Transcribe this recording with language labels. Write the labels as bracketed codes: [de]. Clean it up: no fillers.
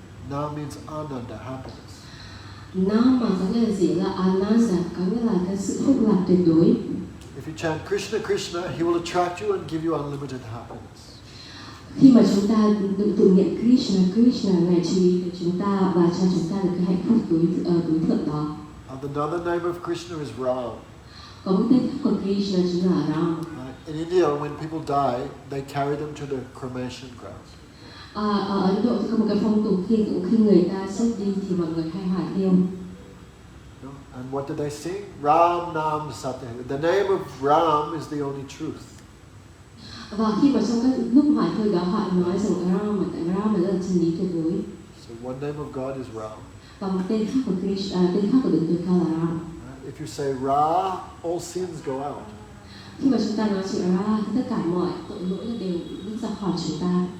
[en] Nam means ananda, happiness. [vi] Nam mà có nghĩa là gì? Là Ananda, có nghĩa là cái sự phúc lạc tuyệt đối. [en] If you chant Krishna Krishna, He will attract you and give you unlimited happiness. [vi] Khi mà chúng ta tự niệm Krishna Krishna, Ngài chú ý đến chúng ta và cho chúng ta được cái hạnh phúc đối thượng đó. [en] Another name of Krishna is Ram. [vi] Có một tên khác của Krishna chính là Ram. [en] In India, when people die, they carry them to the cremation ground. [vi] Ở Ấn Độ thì có một cái phong tục khi người ta chết đi thì mọi người hay hỏa thiêu. [en] And what did they sing? [hi] Ram Nam Satya. [en] The name of Ram is the only truth. [vi] Và khi mà trong các lúc hỏa thiêu đó họ nói rằng Ram là chân lý tuyệt đối. [en] So one name of God is Ram. [vi] Và một tên khác của Krishna, tên khác của Đấng tối cao là Ram. [en] If you say Ra, all sins go out. [vi] Khi mà chúng ta nói chữ Ra thì tất cả mọi tội lỗi đều bước ra khỏi chúng ta.